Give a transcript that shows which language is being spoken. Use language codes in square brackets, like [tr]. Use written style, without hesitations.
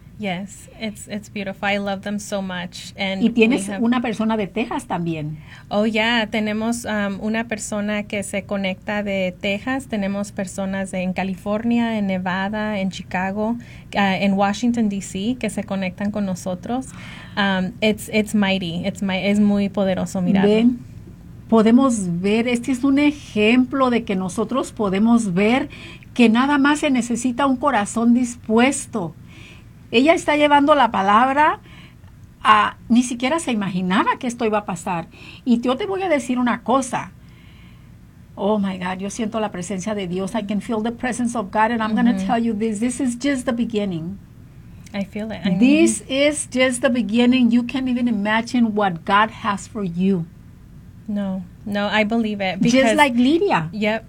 [en] Yes, it's beautiful. I love them so much. And [es] y tienes una persona de Texas también. [en] Oh, yeah. [es] Tenemos una persona que se conecta de Texas. Tenemos personas en California, en Nevada, en Chicago, en Washington, D.C., que se conectan con nosotros. [en] It's mighty. [es] Es muy poderoso mirarlo. Ven, podemos ver. Este es un ejemplo de que nosotros podemos ver que nada más se necesita un corazón dispuesto. Ella está llevando la palabra a, ni siquiera se imaginaba que esto iba a pasar. Y yo te voy a decir una cosa. [en] Oh, my God, [es] yo siento la presencia de Dios. [en] I can feel the presence of God, and I'm mm-hmm. going to tell you this. This is just the beginning. I feel it. This is just the beginning. You can't even imagine what God has for you. No, I believe it. Just like Lydia. Yep.